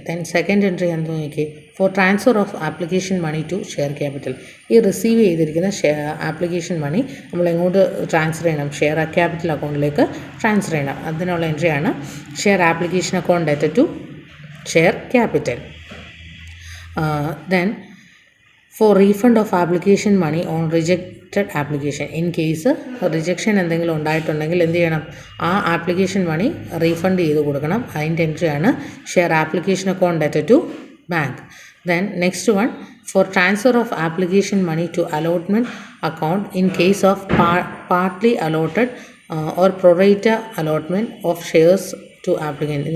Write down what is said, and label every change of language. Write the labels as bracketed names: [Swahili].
[English] then second entry [Malayalam] എന്ത് നോക്കി, [English] For transfer of application money to share capital. [Malayalam] ഈ receive ചെയ്തിരിക്കുന്ന ആപ്ലിക്കേഷൻ മണി നമ്മൾ എങ്ങോട്ട് ട്രാൻസ്ഫർ ചെയ്യണം, ഷെയർ ക്യാപിറ്റൽ അക്കൗണ്ടിലേക്ക് ട്രാൻസ്ഫർ ചെയ്യണം. അതിനുള്ള എൻട്രിയാണ് [English] Share application account debt to share capital. Then for refund of application money on rejected application. In case [Malayalam] rejection എന്തെങ്കിലും ഉണ്ടായിട്ടുണ്ടെങ്കിൽ എന്ത് ചെയ്യണം, ആ ആപ്ലിക്കേഷൻ മണി റീഫണ്ട് ചെയ്ത് കൊടുക്കണം. അതിൻ്റെ എൻട്രിയാണ് [English] Share application account debt to bank. Then next one, for transfer of application money to allotment account in case of partly allotted or pro rata allotment of shares to applicant.